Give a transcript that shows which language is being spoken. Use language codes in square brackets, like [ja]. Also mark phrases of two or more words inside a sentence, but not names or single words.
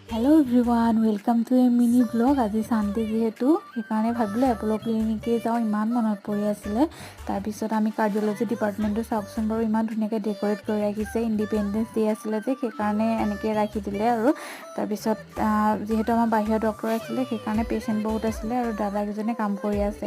[en] Hello everyone welcome to a mini blog. [as] আজি চানডে যিহেতু সেইকাৰণে ভাবিলোঁ এপল' ক্লিনিকে যাওঁ। ইমান মনত পৰি আছিলে। তাৰপিছত আমি [en] cardiology department [as] চাওকচোন বাৰু, ইমান ধুনীয়াকৈ ডেক'ৰেট কৰি ৰাখিছে। ইণ্ডিপেণ্ডেন্স ডে আছিলে যে সেইকাৰণে এনেকৈ ৰাখি দিলে। আৰু তাৰপিছত যিহেতু আমাৰ বাহিৰৰ ডক্টৰ আছিলে সেইকাৰণে পেচেণ্ট বহুত আছিলে আৰু দাদাকেইজনে কাম কৰি আছে।